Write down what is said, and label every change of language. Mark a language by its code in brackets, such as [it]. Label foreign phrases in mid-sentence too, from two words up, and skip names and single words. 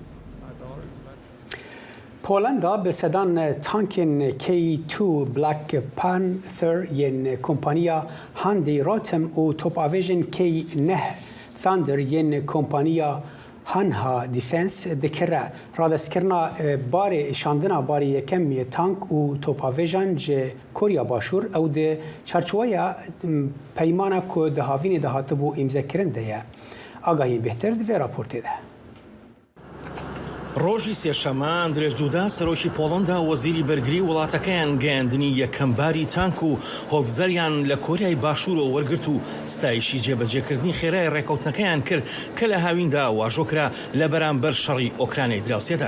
[ku] Polanda bi sedan tankên K2 Black Panther yên kompaniya Hyundai Rotem û topavêjên K9 Thunder yên kompaniya Hanha Defense dikire radestkirina barê şandina barê yekemî tank û topavêjan ji Korya Başûr ew di çarçoveya peymana ku di havînê de hatibû îmzekirin de ye. Agahiyên bêhtir di vê raportê de. [ckb] ڕۆژی سێشەمە ئەندرێژ دوودا سەرۆکی پۆڵەندا وەزیری بەرگری وڵاتەکەیان گەیاندنی یەکەمباری تانک و هۆڤزەریان لە کۆریای باشوورەوە وەرگرت و ستایشی جێبەجێکردنی خێرای ڕێکەوتنەکەیان کرد کە لە هاویندا واژۆکرا لە بەرامبەر شەڕی ئۆکرانیای دراوسێدا.